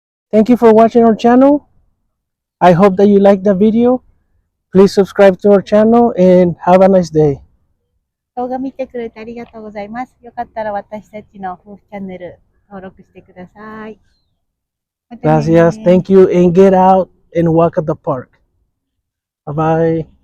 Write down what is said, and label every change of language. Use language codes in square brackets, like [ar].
[en] Thank you for watching our channel. I hope that you liked the video. Please subscribe to our channel and have a nice day. [ja] 動画見てくれてありがとうございます。よかったら私たちの夫婦チャンネル登録してください。またね [en] Gracias. Thank you and get out and walk at the park. Bye bye.